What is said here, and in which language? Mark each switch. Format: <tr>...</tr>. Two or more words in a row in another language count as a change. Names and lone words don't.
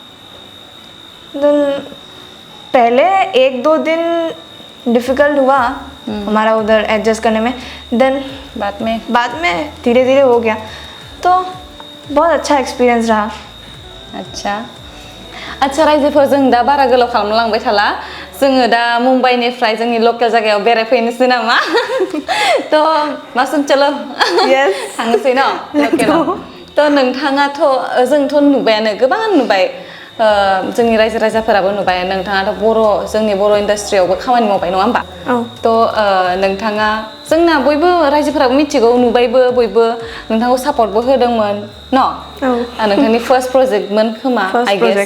<hi>देन पहले 1-2 दिन डिफ़िकल्ट हुआ हमारा उधर एडजस्ट करने में, देन बाद में धीरे धीरे हो गया। तो बहुत अच्छा एक्सपीरियंस रहा।</hi> <brx>अच्छा रायजोफोरजों दा बारा गोलाव खालामलांबाय थाला, जोङो दा मुम्बाइनिफ्राय जोंनि लकेल जायगायाव बेरायफैनोसै नामा? तो मासुम चलो थांनोसै न लकेलाव। तो नोंथाङाथ' जोंथ' नुबायानो गोबां नुबाय जोंनि रायजो राजाफोराबो नुबाय नोंथाङाथ' जोंनि बर' इन्डास्ट्रियावबो खामानि मावबाय नङा होमबा थ' नोंथाङा जोंना बयबो रायजोफोराबो मिथिगौ नुबायबो बयबो नोंथांखौ सापर्टबो होदोंमोन नोंथांनि फार्स्ट प्रजेक्टमोन खोमा</brx> <en>I guess</en>